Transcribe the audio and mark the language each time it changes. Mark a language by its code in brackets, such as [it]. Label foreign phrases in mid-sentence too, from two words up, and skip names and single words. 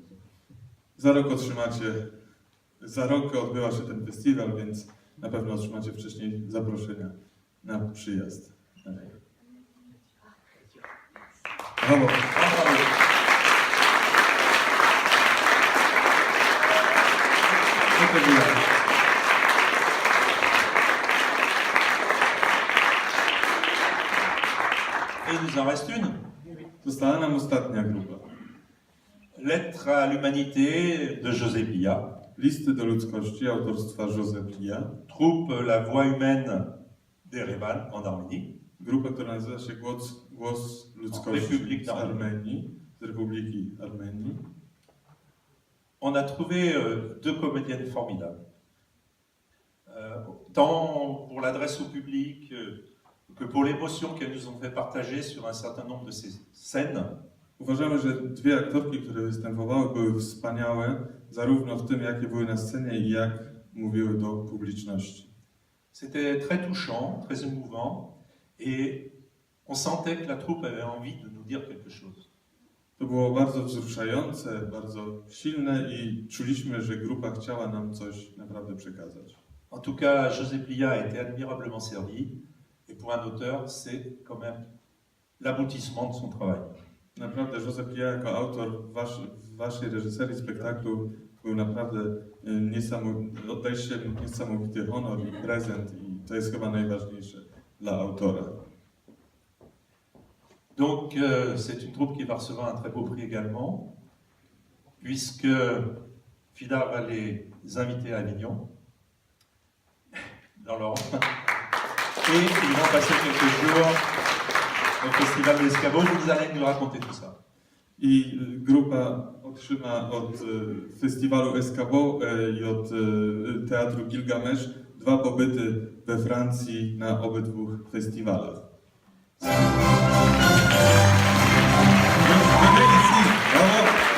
[pl] Za rok za rok odbywa się ten festiwal, więc na pewno otrzymacie wcześniej zaproszenia na przyjazd. Brawo! [fr] Et il nous en reste une. [pl] Została nam ostatnia grupa. [fr] Lettre à l'humanité de José Pilla. [pl] Listy do ludzkości autorstwa José Pilla. [fr] Troupe La Voix Humaine d'Erevan en Arménie. [pl] Grupa, która nazywa się Głos Ludzkości Republik z Armenii, z Republiki Armenii. [fr] On a trouvé deux comédiennes formidables. Tant pour l'adresse au public que pour l'émotion qu'elles nous ont fait partager sur un certain nombre de ces scènes. [pl] Uważamy, że dwie aktorki, które występowały, były wspaniałe, zarówno w tym, jakie były na scenie i jak mówiły do publiczności. [fr] C'était très touchant, très émouvant, et on sentait que la troupe avait envie de nous dire quelque chose. [pl] To było bardzo wzruszające, bardzo silne i czuliśmy, że grupa chciała nam coś naprawdę przekazać. [fr] En tout cas, José Plia a été admirablement servi, et pour un auteur, c'est quand même l'aboutissement de son travail. [pl] Naprawdę José Pilla jako autor w waszej reżyserii spektaklu był naprawdę oddaliście niesamowity honor i prezent i to jest chyba najważniejsze dla autora. [fr] Donc, c'est une troupe qui va recevoir un très beau prix également, puisque Fidar va les inviter à Avignon, dans l'ordre, et ils vont passer quelques jours au Festival de l'Escabeau. Vous allez nous raconter tout ça. [pl] I grupa otrzyma od festiwalu Escabeau i od teatru Gilgamesz 2 pobyty we Francji na obydwu festiwalach. Brawo!